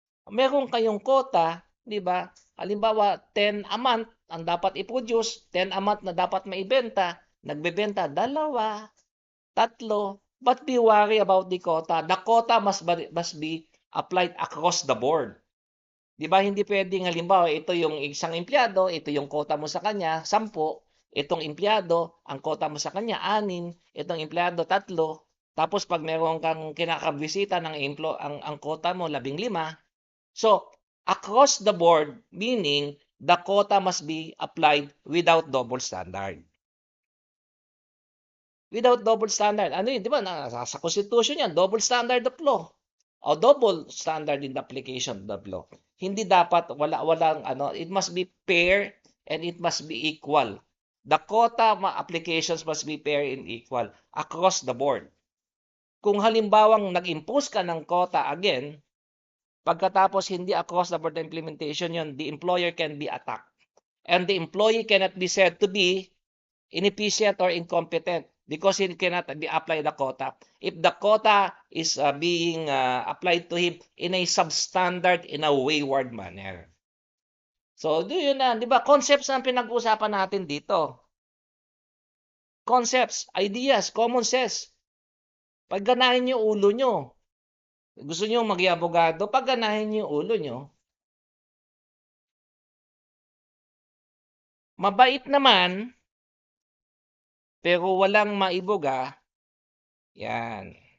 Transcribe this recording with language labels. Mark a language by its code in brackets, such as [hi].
[tl] Meron kayong quota, di ba? Halimbawa, 10 a month ang dapat i-produce, 10 a month na dapat maibenta, nagbebenta 2, 3, [en] but be worry about the quota. The quota must be applied across the board. [tl] Di ba hindi pwedeng halimbawa ito yung isang empleyado, ito yung quota mo sa kanya, 10, itong empleyado, ang quota mo sa kanya 6, itong empleyado 3, tapos pag meron kang kinakabisita ng ang quota mo 15. [en] So, across the board, meaning the quota must be applied without double standard. Without double standard. [tl] Ano yun? Di ba? Sa Constitution yan, [en] double standard of law. O double standard in the application of the law. [tl] Hindi dapat, walang [en] it must be fair and it must be equal. The quota applications must be fair and equal across the board. [tl] Kung halimbawang nag-impose ka ng quota again, pagkatapos hindi [en] across the board implementation yon, the employer can be attacked. And the employee cannot be said to be inefficient or incompetent because he cannot be applied the quota. If the quota is being applied to him in a substandard, in a wayward manner. [tl] So, yun na, di ba? Concepts ang pinag-uusapan natin dito. [en] Concepts, ideas, common sense. [tl] Pagganahin niyo ulo nyo. Gusto niyo maging abogado, pagganahin niyo ulo nyo. Mabait naman, pero walang maibuga, yan.